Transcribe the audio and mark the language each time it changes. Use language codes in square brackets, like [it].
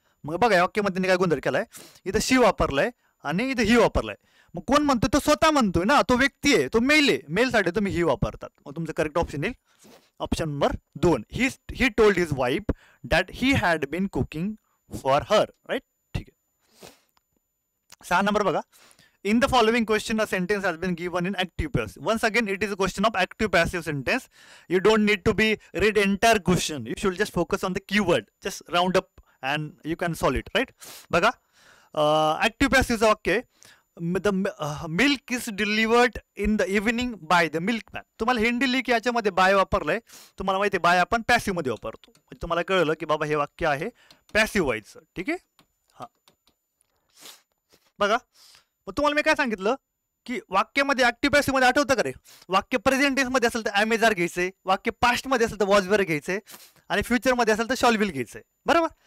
[mr] मग बघा, वाक्यामध्ये काय गोंधळ केलाय, इथं शी वापरलाय आणि इथं ही वापरलाय. मग कोण म्हणतोय? तो स्वतः म्हणतोय ना, तो व्यक्ती आहे, तो मेल आहे. मेल साठी तुम्ही ही वापरतात. मग तुमचं करेक्ट ऑप्शन येईल option number 2. [en] He told his wife that he had been cooking for her. [mr] Right. ठीक आहे. 6 नंबर बघा, [en] In the following question, a sentence has been given in active passive. Once again, it is a question of active passive sentence. You don't need to be read entire question. You should just focus on the keyword. Just round up and you can solve it, right? [mr] बघा, active passive चं वाक्य [en] the milk is delivered in the evening by the milkman. [mr] तुम्हाला hint दिली की याच्यामध्ये bye वापरलंय. तुम्हाला माहिती आहे बाय आपण पॅसिव्ह मध्ये वापरतो. म्हणजे तुम्हाला कळलं की बाबा हे वाक्य आहे पॅसिव्ह व्हायचं. ठीक आहे. हा बघा, मग तुम्हाला मी काय सांगितलं की वाक्यामध्ये ऍक्टिव्ह पॅसिव्ह मध्ये आठवतं का रे, वाक्य प्रेझेंट टेन्स मध्ये असेल तर ॲमेजार घ्यायचंय, वाक्य पास्ट मध्ये असेल तर वॉज वर घ्यायचंय आणि फ्युचर मध्ये असेल तर शॉल विल घ्यायचंय. बरोबर.